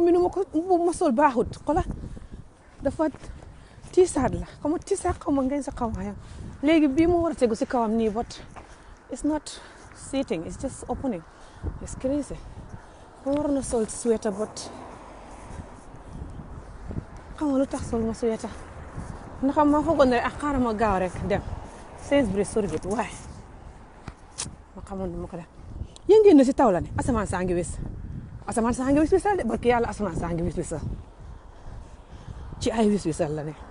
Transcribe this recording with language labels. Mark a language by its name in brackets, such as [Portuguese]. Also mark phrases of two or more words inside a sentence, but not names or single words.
[Wolof] mi nu ma ko mbubb ma sol baaxut xola dafa tiisaat la xaw ma tiisaat xaw ma ngeen sa xaw ma yam léegi bii moo war a tegu si kawam nii [English] but it's not sitting it's just opening it's crazy [Wolof] ma war na sol sweater but xam nga lu tax sol ma sweater ndax ma foogoon ne ak xaaral ma gaaw rek dem Sainsbury's soriwut waaye ma xamoon du ma ko def yéen ngeen ne si taw la ne asamaan saa ngi wis wisal de barki yàlla asamaan saa ngi wis wisal ci ay wis wisal la ne